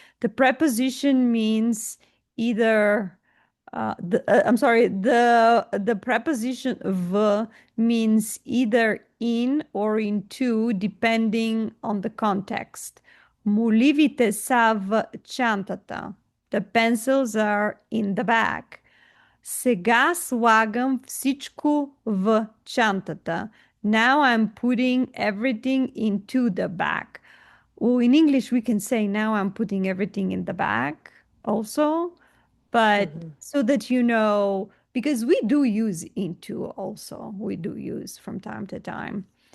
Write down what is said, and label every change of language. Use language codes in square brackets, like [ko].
[en] The preposition means either I'm sorry, the preposition v means either in or into, depending on the context. [bg] Моливите са в чантата. [en] The pencils are in the back. [bg] Сега слагам всичко в чантата. [en] Now I'm putting everything into the back. Well, in English, we can say now I'm putting everything in the back also, but Mhm. so that you know, because we do use into also, we do use from time to time.